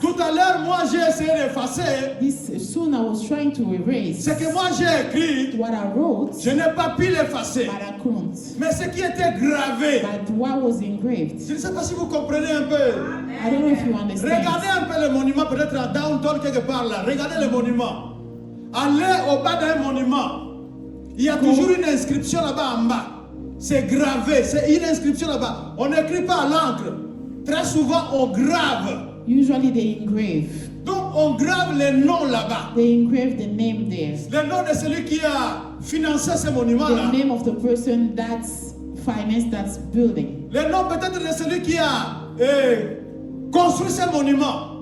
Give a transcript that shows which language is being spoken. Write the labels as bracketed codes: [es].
[fr] Tout à l'heure, moi j'ai essayé d'effacer. [en] This soon I was trying to erase [fr] Ce que moi j'ai écrit, [en] what I wrote, [fr] je n'ai pas pu l'effacer. [en] but I couldn't. [fr] Mais ce qui était gravé, [en] But what was engraved, [fr] je ne sais pas si vous comprenez un peu. [en] I don't know if you understand. [fr] Regardez un peu le monument, peut-être à downtown quelque part là. Regardez le monument. Allez au bas d'un monument. Il y a toujours une inscription là-bas en bas. C'est gravé, c'est une inscription là-bas. On n'écrit pas à l'encre. Très souvent, on grave. [en] Usually they engrave. [fr] Donc, on grave les noms là-bas. [en] They engrave the name there. [fr] Le nom de celui qui a financé ce monument-là. [en] The name of the person that's financed that building. [fr] Le nom peut-être de celui qui a construit ce monument.